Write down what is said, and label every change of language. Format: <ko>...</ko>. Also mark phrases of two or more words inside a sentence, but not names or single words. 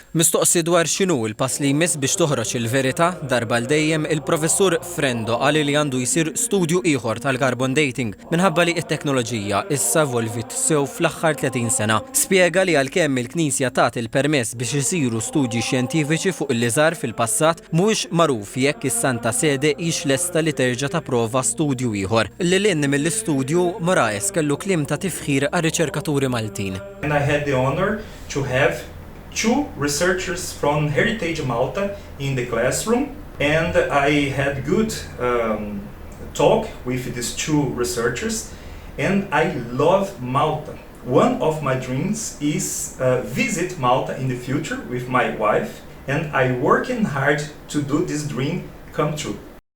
<mt>Mistoqsi dwar x'inhu l-pass li jmiss biex toħroġ il-verità darba l-dejjem il-professur Frendo qal li għandu jsir studju ieħor tal-</mt> <en>carbon dating</en> <mt>minħabba li t-teknoloġija issa evolvit sew fl-aħħar 30 sena. Spjega li għalkemm il-Knisja tat il-permess biex isiru studji xjentifiċi fuq il-Liżar fil-passat mhuwiex magħruf jekk is-Santa Sede hix lesta li terġa' tapprova studju ieħor. Lil hinn mill-istudju Moraes kellu kliem ta' tifħir għar-riċerkaturi Maltin.</mt> <en>And I had the honor to have two researchers from Heritage Malta in the classroom, and I had good talk with these two researchers, and I love Malta. One of my dreams is visit Malta in the future with my wife, and I'm working hard to do this dream come true.</en>